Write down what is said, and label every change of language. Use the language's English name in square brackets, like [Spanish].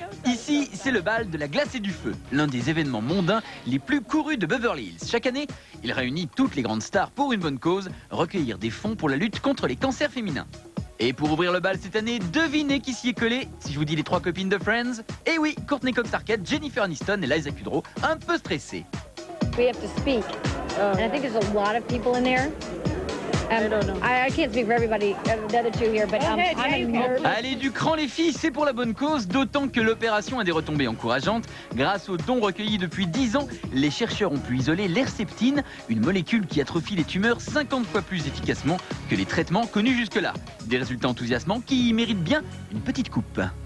[French] Ici, c'est le bal de la glace et du feu, l'un des événements mondains les plus courus de Beverly Hills. Chaque année, il réunit toutes les grandes stars pour une bonne cause, recueillir des fonds pour la lutte contre les cancers féminins. Et pour ouvrir le bal cette année, devinez qui s'y est collé si je vous dis les 3 copines de Friends. Eh oui, Courtney Cox-Arquette, Jennifer Aniston et Liza Kudrow, un peu stressés. [English] We have to speak, and I think there's a lot of people in there. I don't know. I can't speak for everybody, the other two here, but I'm nervous. [French] Allez, du cran les filles, c'est pour la bonne cause, d'autant que l'opération a des retombées encourageantes. Grâce aux dons recueillis depuis 10 ans, les chercheurs ont pu isoler l'herceptine, une molécule qui atrophie les tumeurs 50 fois plus efficacement que les traitements connus jusque-là. Des résultats enthousiasmants qui méritent bien une petite coupe.